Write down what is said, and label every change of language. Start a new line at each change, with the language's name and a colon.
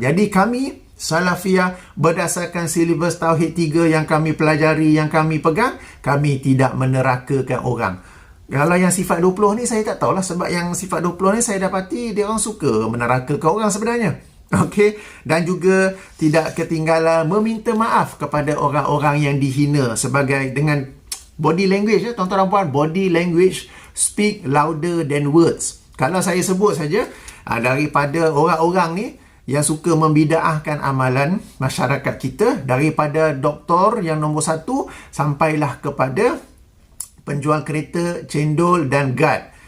Malay: Jadi kami Salafiyah berdasarkan silibus Tauhid 3 yang kami pelajari, yang kami pegang, kami tidak menerakakan orang. Kalau yang sifat 20 ni saya tak tahulah, sebab yang sifat 20 ni saya dapati dia orang suka menerakakan orang sebenarnya. Okey, dan juga tidak ketinggalan meminta maaf kepada orang-orang yang dihina sebagai dengan
English: Body language,
Malay: tuan-tuan dan puan,
English: body language speak louder than words.
Malay: Kalau saya sebut saja, daripada orang-orang ni yang suka membidaahkan amalan masyarakat kita, daripada doktor yang nombor 1 sampailah kepada penjual kereta, cendol dan guard.